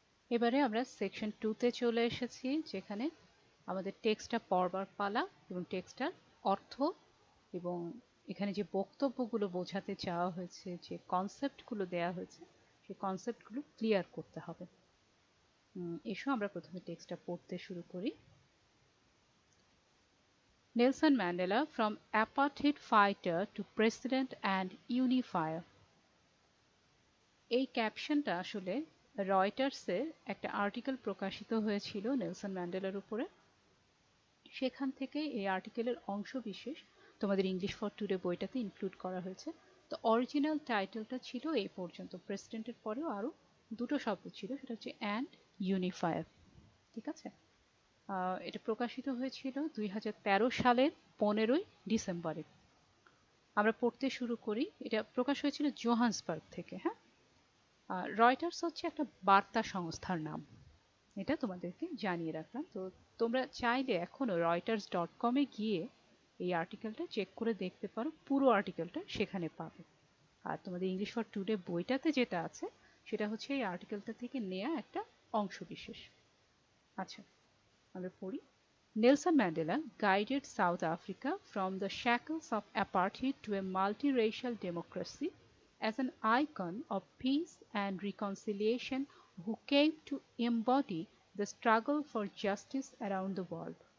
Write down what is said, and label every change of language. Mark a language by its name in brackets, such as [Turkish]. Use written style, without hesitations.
[Bangla] এবারে আমরা সেকশন 2-তে চলে এসেছি, যেখানে আমাদের টেক্সটটা পড়বার পালা এবং টেক্সটটার অর্থ এবং এখানে যে বক্তব্যগুলো বোঝাতে চাওয়া হয়েছে, যে কনসেপ্টগুলো দেওয়া হয়েছে, সেই কনসেপ্টগুলো ক্লিয়ার করতে হবে। এসো আমরা প্রথমে টেক্সটটা পড়তে শুরু করি। [English] Nelson Mandela, from apartheid fighter to president and unifier. [Bangla] এই ক্যাপশনটা আসলে রয়টার্সের একটা আর্টিকেল প্রকাশিত হয়েছিল নেলসন ম্যান্ডেলার উপরে। সেখান থেকে এই আর্টিকেলের অংশ বিশেষ তোমাদের ইংলিশ ফর টুডে বইটাতে ইনক্লুড করা হয়েছে। তো অরিজিনাল টাইটেলটা ছিল এই পর্যন্ত, প্রেসিডেন্টের পরেও আরো দুটো শব্দ ছিল, সেটা হচ্ছে অ্যান্ড ইউনিফায়ার। ঠিক আছে, এটা প্রকাশিত হয়েছিল 2013 সালের 15ই ডিসেম্বরে। আমরা পড়তে শুরু করি। এটা প্রকাশ হয়েছিল জোহান্সবার্গ থেকে। হ্যাঁ, রয়টার্স হচ্ছে একটা বার্তা সংস্থার নাম, এটা তোমাদেরকে জানিয়ে রাখলাম। তো তোমরা চাইলে এখনো reuters.com-এ গিয়ে এই আর্টিকেলটা চেক করে দেখতে পারো, পুরো আর্টিকেলটা সেখানে পাবে। আর তোমাদের ইংলিশ ফর টুডে বইটাতে যেটা আছে সেটা হচ্ছে এই আর্টিকেলটা থেকে নেয়া একটা অংশ বিশেষ। আচ্ছা, আমরা পড়ি। [English] Nelson Mandela guided South Africa from the shackles of apartheid to a multiracial democracy as an icon of peace and reconciliation who came to embody the struggle for justice around the world.